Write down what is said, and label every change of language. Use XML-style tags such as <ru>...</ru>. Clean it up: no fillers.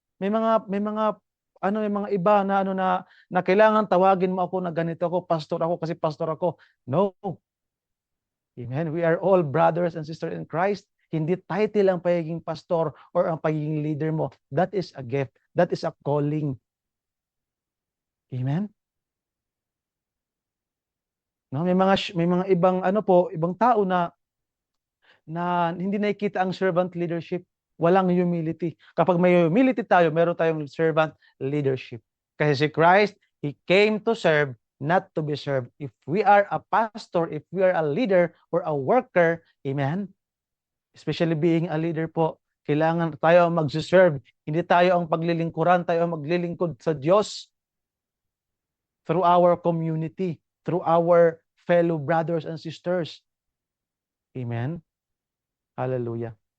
<tl>May mga iba na kailangan tawagin mo ako na ganito ako, pastor ako kasi pastor ako. No. Amen.</tl> <en>We are all brothers and sisters in Christ.</en> <tl>Hindi title ang pagiging pastor or ang pagiging leader mo.</tl> <en>That is a gift. That is a calling. Amen.</en> <tl>No, may mga ibang tao na hindi nakikita ang servant leadership. Walang humility. Kapag may humility tayo, meron tayong servant leadership. Kasi si Christ,</tl> <en>He came to serve, not to be served. If we are a pastor, if we are a leader or a worker, amen? Especially being a leader</en> <tl>po, kailangan tayo ang mag-serve. Hindi tayo ang paglilingkuran, tayo ang maglilingkod sa Diyos</tl> <en>through our community, through our fellow brothers and sisters.</en> <tl>Amen? Hallelujah.</tl>